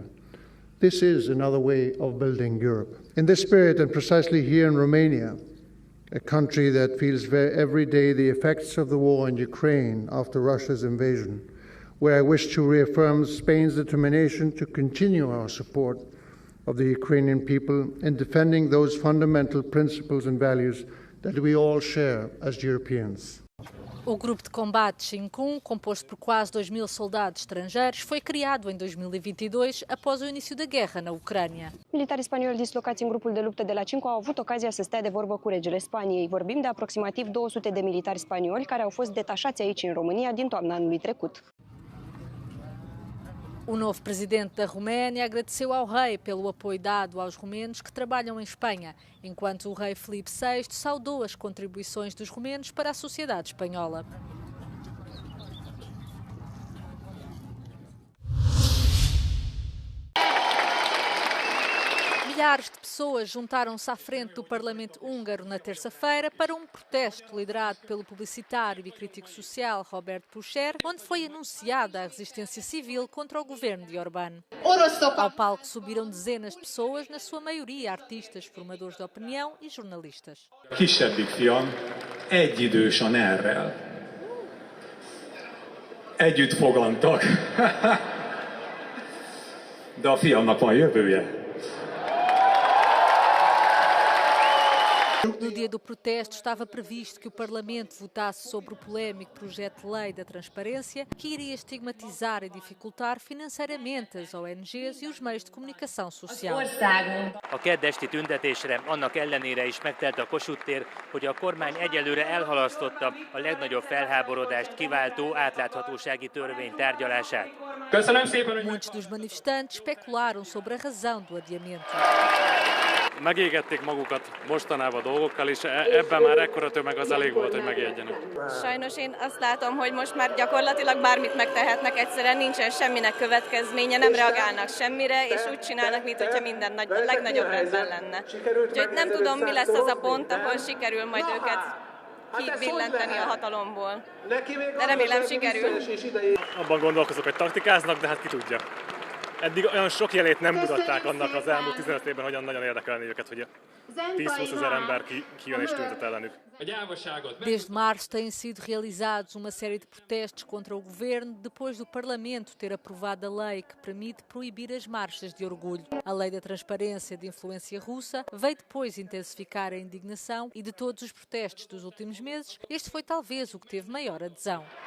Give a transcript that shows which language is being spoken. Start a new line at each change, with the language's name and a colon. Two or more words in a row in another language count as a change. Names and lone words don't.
English: This is another way of building Europe. In this spirit, and precisely here in Romania, a country that feels every day the effects of the war in Ukraine after Russia's invasion, where I wish to reaffirm Spain's determination to continue our support of the Ukrainian people in defending those fundamental principles and values that we all share as Europeans.
Portuguese: O grupo de combate Shinkun, composto por quase 2.000 soldados estrangeiros, foi criado em 2022 após o início da guerra na Ucrânia.
Romanian: Militarii spanioli dislocați în grupul de luptă de la Cinco au avut ocazia să stea de vorbă cu regele Spaniei. Vorbim de aproximativ 200 de militari spanioli care au fost detașați aici în România din toamna anului trecut.
Portuguese: O novo presidente da Roménia agradeceu ao rei pelo apoio dado aos romenos que trabalham em Espanha, enquanto o rei Filipe VI saudou as contribuições dos romenos para a sociedade espanhola. Milhares de pessoas juntaram-se à frente do Parlamento húngaro na terça-feira para um protesto liderado pelo publicitário e crítico social Robert Puscher, onde foi anunciada a resistência civil contra o governo de Orbán. Ao palco subiram dezenas de pessoas, na sua maioria artistas, formadores de opinião e jornalistas.
Hungarian: Kisebbik fiam egyidősen errel. Együtt fogantak. De a fiamnak van jövője.
Portuguese: No dia do protesto estava previsto que o Parlamento votasse sobre o polémico projeto de lei da transparência que iria estigmatizar e dificultar financeiramente as ONGs e os meios de comunicação social.
Hungarian: A kedd esti tüntetésre annak ellenére is megtelt a Kossuth tér, hogy a kormány egyelőre elhalasztotta a legnagyobb felháborodást kiváltó átláthatósági törvény tárgyalását.
Portuguese: Muitos dos manifestantes especularam sobre a razão do adiamento.
Hungarian: Megégették magukat mostanában dolgokkal, és ebben már ekkora tömeg az elég volt, hogy megijedjenek. Sajnos én azt látom, hogy most már gyakorlatilag bármit megtehetnek, egyszerűen nincsen semminek következménye, nem reagálnak semmire, és úgy csinálnak, mintha minden a legnagyobb rendben lenne. Úgyhogy nem tudom, mi lesz az a pont, ahol sikerül majd őket kibillenteni a hatalomból. De remélem sikerül. Abban gondolkozok, hogy taktikáznak, de hát ki tudja. Eddig olyan sok jelét nem mutatták annak az elmúlt 15 évben, hogyan nagyon érdekelni őket, hogy 10-20 ezer ember kijön és tüntet ellenük.
Portuguese: Desde março têm sido realizados uma série de protestos contra o governo depois do Parlamento ter aprovado a lei que permite proibir as marchas de orgulho. A lei da transparência de influência russa veio depois intensificar a indignação e de todos os protestos dos últimos meses, este foi talvez o que teve maior adesão.